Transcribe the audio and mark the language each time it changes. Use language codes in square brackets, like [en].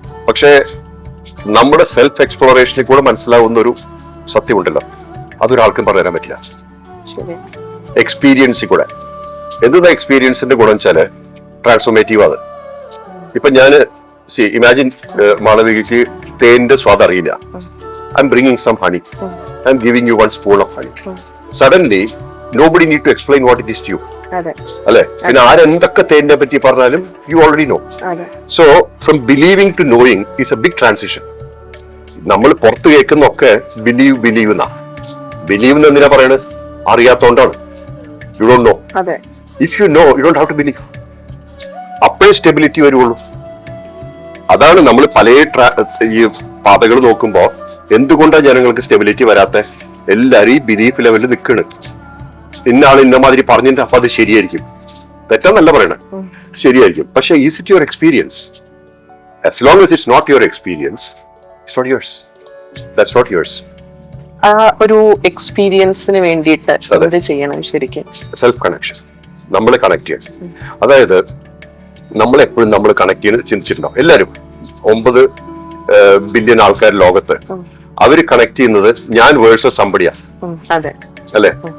[ml] പക്ഷേ നമ്മുടെ സെൽഫ് എക്സ്പ്ലോറേഷനിൽ കൂടെ മനസ്സിലാവുന്ന ഒരു സത്യമുണ്ടല്ലോ, അതൊരാൾക്കും പറഞ്ഞുതരാൻ പറ്റില്ല. എക്സ്പീരിയൻസിൽ കൂടെ. എന്താ എക്സ്പീരിയൻസിന്റെ ഗുണം വെച്ചാല് ട്രാൻസ്ഫോർമേറ്റീവ്. അത് ഇപ്പൊ ഞാന് ഇമാജിൻ മാളവികയ്ക്ക് തേന്റെ സ്വാദ് അറിയില്ല. [en] I am bringing some honey, I am giving you 1 spoon of honey. Suddenly nobody need to explain what it is to you. [ml] അല്ലെ? പിന്നെ ആരെന്തൊക്കെ തേനിനെ പറ്റി പറഞ്ഞാലും [en] You already know. So from believing to knowing is a big transition. [ml] നമ്മൾ പുറത്ത് കേൾക്കുന്നൊക്കെ believe എന്നാ. Believe എന്ന് എന്തിനാ പറയണത്? അറിയാത്തോണ്ടാണ്. [en] You don't know. [ml] അതെ. [en] If you know you don't have to believe. [ml] അപ്പോഴേ സ്റ്റെബിലിറ്റി വരുള്ളൂ. അതാണ് നമ്മൾ പല ഈ പാതകൾ നോക്കുമ്പോൾ എന്തുകൊണ്ടാണ് ജനങ്ങൾക്ക് സ്റ്റെബിലിറ്റി വരാത്ത? എല്ലാരും ഈ ബിലീഫ് ലെവലിൽ നിൽക്കണ്. ഇന്നാൾ ഇന്ന മാതിരി പറഞ്ഞിട്ട് അപ്പൊ അത് ശരിയായിരിക്കും. തെറ്റാന്നല്ല പറയണേ, ശരിയായിരിക്കും. പക്ഷെ [en] Is it your experience? As long as it's not your experience, it's not yours. That's not yours. [ml] ആ ഒരു എക്സ്പീരിയൻസിന് വേണ്ടിയിട്ട് എന്ത് ചെയ്യണം ശരിക്കും? Self connection. നമ്മൾ കണക്ട് ചെയ്യണം. അതായത് നമ്മൾ എപ്പോഴും നമ്മൾ കണക്ട് ചെയ്യുന്നത് ചിന്തിച്ചിട്ടുണ്ടാവും. എല്ലാവരും 9 ബില്യൺ ആൾക്കാർ ലോകത്ത്, അവര് കണക്ട് ചെയ്യുന്നത് ഞാൻ വേഴ്സസ് സംബടിയാ. അല്ലെ?